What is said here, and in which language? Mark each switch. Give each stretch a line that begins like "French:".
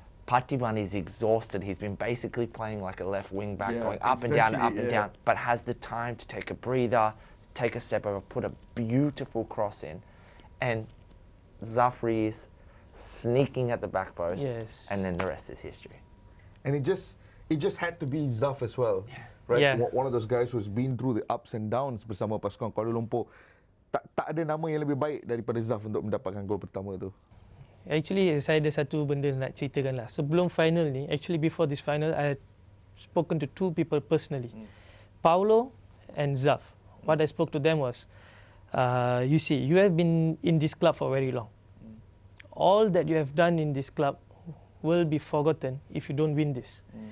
English: Parthiban is exhausted. He's been basically playing like a left wing back, going up and down, but has the time to take a breather, take a step over, put a beautiful cross in. And Zafri is sneaking at the back post, and then the rest is history. And it just had to be Zaf as well, right? Yeah. One of those guys who's been through the ups and downs
Malay: bersama pasukan Kuala Lumpur. Tak ada nama yang lebih baik daripada Zaf untuk mendapatkan gol pertama tu. Actually, saya ada satu benda nak ceritakan lah. Sebelum final ni,
English: actually before this final, I had spoken to two people personally, Paulo and Zaf. What I spoke to them was, you see, you have been in this club for very long. All that you have done in this club will be forgotten if you don't win this.